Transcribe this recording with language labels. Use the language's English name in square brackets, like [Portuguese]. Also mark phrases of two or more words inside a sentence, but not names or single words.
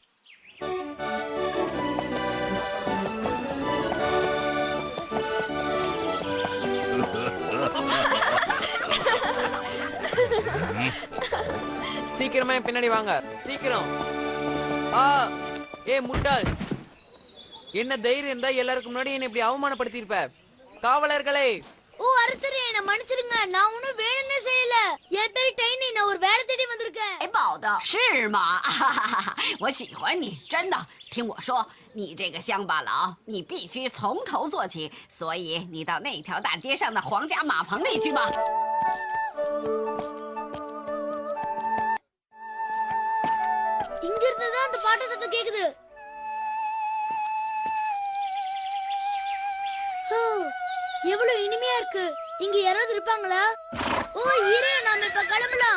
[Tamil] சீக்கிரமா என் பின்னாடி வாங்க, சீக்கிரம். ஆ, ஏ முட்டாள், என்ன தைரியம் இருந்தா எல்லாருக்கும் முன்னாடி என்ன இப்படி அவமானப்படுத்தியிருப்ப? காவலர்களே! ஓ அரசரே, என்ன மன்னிச்சிருங்க. நான் ஒண்ணும் வேணும்னே செய்யல. என் பேரு டைனி, நான் ஒரு வேலை தேடி வந்திருக்கேன். [Chinese] 宝的是吗？我喜欢你，真的。听我说，你这个乡巴佬，你必须从头做起。所以你到那条大街上的皇家马棚里去吧。 [Tamil] இங்க இருந்து தான் அந்த பாட்டு சத்தம் கேக்குது. எவ்வளவு இனிமையா இருக்கு. இங்க யாராவது இருப்பாங்களா? ஓ இரு, நாம இப்ப கிளம்பலாம்.